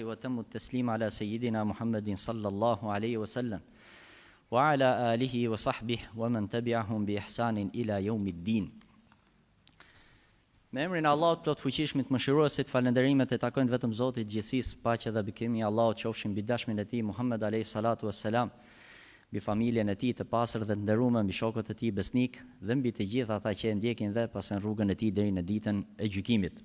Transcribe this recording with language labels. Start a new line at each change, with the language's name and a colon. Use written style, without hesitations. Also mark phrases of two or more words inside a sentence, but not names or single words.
Arabic: وتمام التسليم على سيدنا محمد صلى الله عليه وسلم، وعلى آله وصحبه ومن تبعهم بإحسان إلى يوم الدين.
Albanian: Me emrin e Allahut plot fuqishmit mëshiruesit, falënderimet e takojnë vetëm Zotit gjithësisë, paqja dhe bekimi i Allahut qofshin mbi dashmin e tij Muhammed
Arabic: عليه الصلاة والسلام,
Albanian: mbi familjen e tij të pastër dhe të nderuar, mbi shokët e tij besnik dhe mbi të gjithë ata që e ndjekin dhe pasën rrugën e tij deri në ditën e gjykimit.